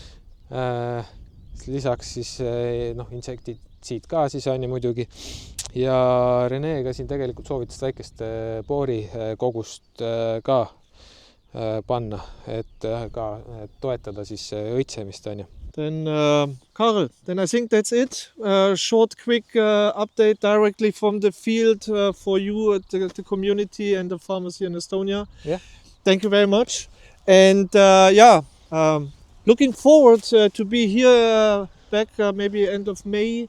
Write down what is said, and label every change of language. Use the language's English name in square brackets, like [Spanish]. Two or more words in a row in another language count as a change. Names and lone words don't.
[Estonian] Lisaks siis insektitsiid ka siis on ju muidugi. Ja Renega siin tegelikult soovitas väikest boori kogust ka panna, et ka toetada siis õitsemist on ju. [English] Then Karel, then I think that's it. Short, quick update directly from the field for you, the community and the farmers here in Estonia. Yeah. Thank you very much. And looking forward to be here back maybe end of May.